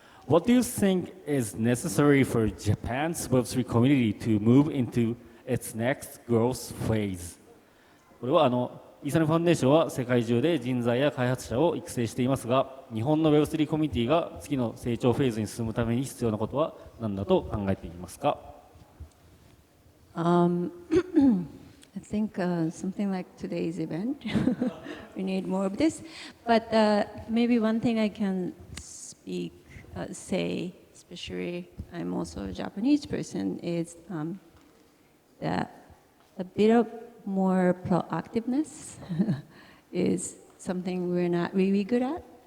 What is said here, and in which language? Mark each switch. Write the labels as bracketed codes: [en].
[en] What do you think is necessary for Japan's Web3 community to move into its next growth phase? [ja] これはイーサリアムファンデーションは世界中で人材や開発者を育成していますが、日本の Web3 コミュニティが次の成長フェーズに進むために必要なことは何だと考えていますか？ [en] I think something like today's event, we need more of this. But maybe one thing I can say, especially I'm also a Japanese person, is that a bit of more proactiveness is something we're not really good at.